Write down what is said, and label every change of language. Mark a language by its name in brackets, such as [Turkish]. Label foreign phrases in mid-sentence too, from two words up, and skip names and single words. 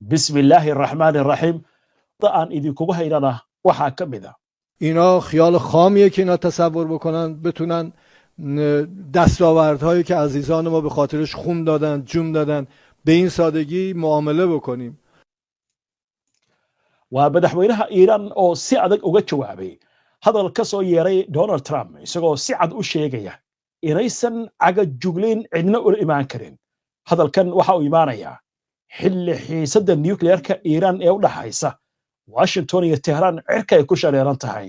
[Arabic] بسم الله الرحمن الرحیم [Somali] aan idinkugu haynana waxaa ka mid ah [Persian] اینا خیال خامیه که اینا تصور بکنن بتونن دستاوردهایی که عزیزان ما به خاطرش خون دادن جون دادن به این سادگی معامله بکنیم. [Somali] waa madaxweynaha Iiraan oo si adag uga jawaabay hadal ka soo yeeray Donald Trump isagoo si cad u sheegaya inaysan caga jugleen cidna u imaan karin. hadalkan waxa uu imaanayaa xilli xiisadda nuclearka Iiraan ee u dhaxaysa Washington iyo Tehran cirka ay ku shareeran tahay.